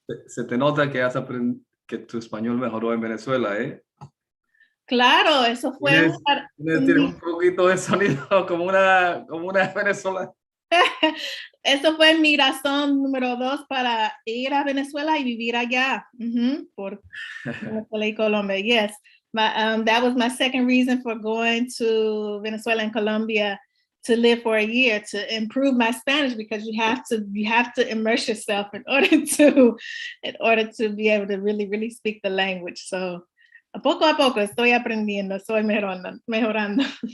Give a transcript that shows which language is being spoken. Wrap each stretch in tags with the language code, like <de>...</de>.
<es>Se te nota que que tu español mejoró en Venezuela, ¿eh? Claro, eso fue Tienes un poquito de sonido como una venezolana. Eso fue mi razón número 2 para ir a Venezuela y vivir allá por Venezuela y Colombia.</es> <en>Yes, that was my second reason for going to Venezuela and Colombia to live for a year, to improve my Spanish, because you have to immerse yourself in order to be able to really speak the language.</en> <es>So poco a poco estoy aprendiendo, estoy mejorando.</es>